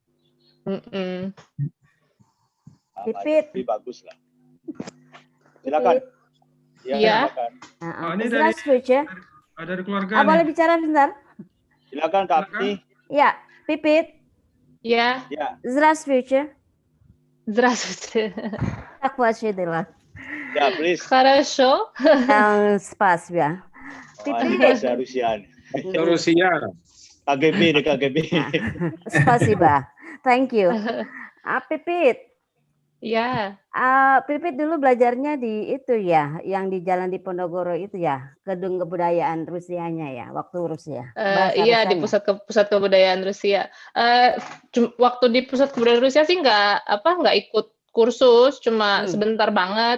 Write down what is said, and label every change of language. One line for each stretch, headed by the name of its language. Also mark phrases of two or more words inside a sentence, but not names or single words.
Indonesian: Pipit. Lebih bagus lah. Silakan. Iya. Ini dari ya. Ada di keluarga. Boleh bicara bentar? Silakan Kak Apti. Ya, Pipit. Ya.
Russian: Здравствуйте. Здравствуйте. Как ваши дела?
English: Ya, please.
Russian: Хорошо. Спасибо.
Indonesian: Bahasa Rusia. Rusia. KGB deh KGB.
Russian: Spasiba.
English: Thank you.
Indonesian: Pipit. Iya. Pipit dulu belajarnya di itu ya, yang di Jalan Diponegoro itu ya, gedung kebudayaan Rusianya ya, waktu Rusia. Bahasa Iya, di Rusianya. pusat kebudayaan Rusia. Waktu di pusat kebudayaan Rusia sih nggak ikut kursus, cuma sebentar banget.